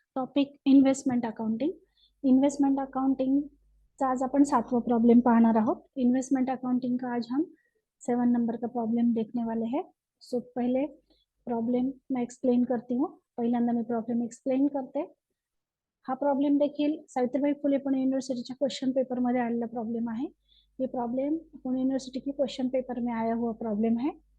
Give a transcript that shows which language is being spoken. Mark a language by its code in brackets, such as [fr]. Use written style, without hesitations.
[en] Topic Investment Accounting. [mr] Investment Accounting चा आज आपण 7वां प्रॉब्लेम पाहणार आहोत. [hi] इन्वेस्टमेंट अकाउंटिंग का आज हम 7 नंबर का प्रॉब्लेम देखने वाले हैं. सो पहले प्रॉब्लेम मैं एक्सप्लेन करती हूँ. [mr] पहिल्यांदा मी प्रॉब्लेम एक्सप्लेन करते. हा प्रॉब्लेम देखील सावित्रीबाई फुले पुणे युनिवर्सिटीच्या क्वेश्चन पेपर मध्ये आलेला प्रॉब्लेम आहे. [hi] ये प्रॉब्लम पुणे यूनिवर्सिटी की क्वेश्चन पेपर में आया हुआ प्रॉब्लम है.